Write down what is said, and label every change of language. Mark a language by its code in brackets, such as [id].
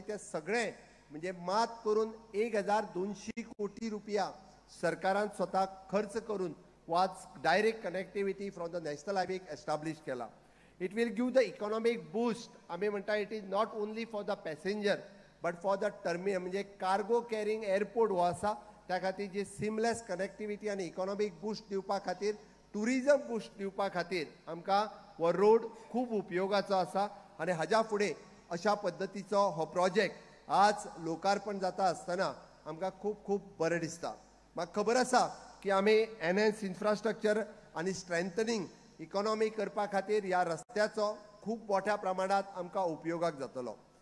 [kok] ते सगळे म्हणजे मात करून 1200 कोटी रुपया सरकारान स्वतः खर्च करून was [en] direct connectivity from the national highway establish [kok] केला. [en] It will give the economic boost. [kok] आम्ही म्हणटा [en] it is not only for the passenger but for the terminal [kok] म्हणजे कार्गो कॅरिंग एअरपोर्ट हो आसा त्या खातीर जी सिमलेस कनेक्टिविटी आणि इकॉनॉमिक बूस्ट दिवपा खातीर टुरिजम बूस्ट दिवपा खातीर आमकां हो रोड खूप उपयोगाचो आसा. आणि हाज्या फुडें अशा पद्दतीचो हो प्रोजेक्ट आज लोकार्पण जाता आसतना आमकां खूप खूप बरें दिसता. म्हाका खबर आसा की आमी [en] enhance infrastructure आणि strengthening [kok] इकॉनॉमी करपा खातीर ह्या रस्त्याचो खूब मोठ्या प्रमाणात आमकां उपयोगाक जातलो.